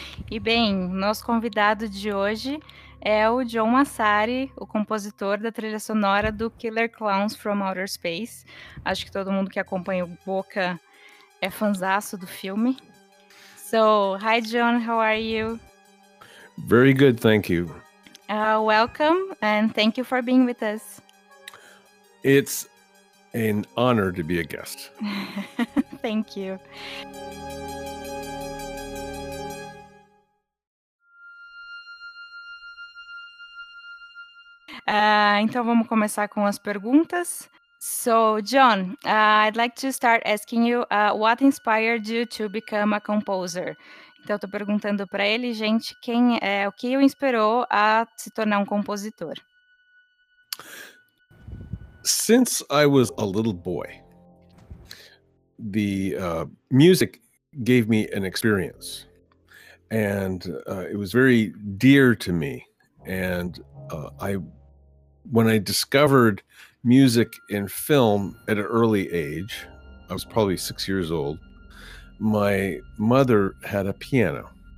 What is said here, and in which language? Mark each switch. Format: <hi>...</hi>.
<pt>E bem, nosso convidado de hoje é o John Massari, o compositor da trilha sonora do Killer Clowns from Outer Space. Acho que todo mundo que acompanha o Boca é fãzaço do filme.</pt> <en>So, hi John, how are you? Very good, thank you. Welcome and thank you for being with us. It's an honor to be a guest. Thank you.</en> <pt>Então vamos começar com as perguntas.</pt> <en>So, John, I'd like to start asking you what inspired you to become a composer?</en> <pt>Então, estou perguntando para ele, gente, quem é, o que o inspirou a se tornar um compositor?</pt> <en>Since I was a little boy, the music gave me an experience, and it was very dear to me, and when I discovered music in film at an early age, I was probably 6 years old, my mother had a piano.</en>